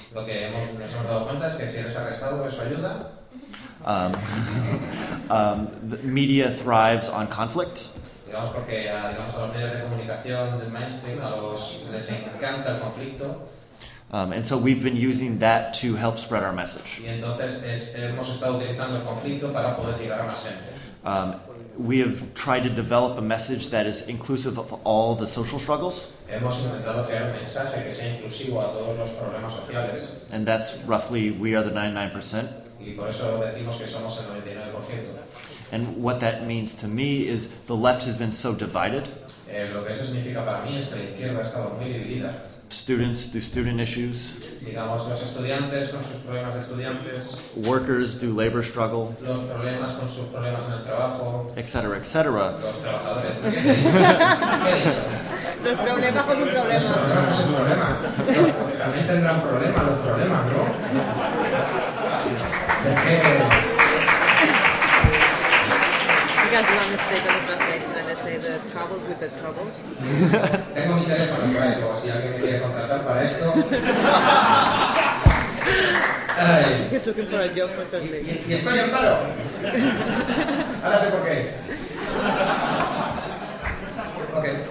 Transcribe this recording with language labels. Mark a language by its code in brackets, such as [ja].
[es] Lo que nos hemos dado cuenta es que si eres arrestado, eso ayuda. [en] The media thrives on conflict. [es] Digamos porque digamos, a los medios de comunicación del mainstream a los les encanta el conflicto. [en] And so we've been using that to help spread our message. [es] Y entonces hemos estado utilizando el conflicto para poder llegar a más gente. [en] We have tried to develop a message that is inclusive of all the social struggles. [es] Hemos intentado crear un mensaje que sea inclusivo a todos los problemas sociales. [en] And that's roughly, we are the 99%. [es] Y por eso decimos que somos el 99%. [en] And what that means to me is the left has been so divided. [es] Lo que eso significa para mí es que la izquierda ha estado muy dividida. [en] Students do student issues. [es] Digamos, los estudiantes con sus problemas de estudiantes. [en] Workers do labor struggle. [es] Los problemas con sus problemas en el trabajo. Etc. Etc. Los trabajadores. Los problemas con sus problemas. Los problemas con sus problemas. También tendrán problemas los problemas, ¿no? Venga, [en] has one mistake on the translation, and let's say the troubles with the troubles. [es] Tengo mi teléfono en Brighto, si alguien me quiere contratar para esto. [en] He's looking for a job for translation. [es] Y estoy en paro. Ahora sé por qué. [en] Ok.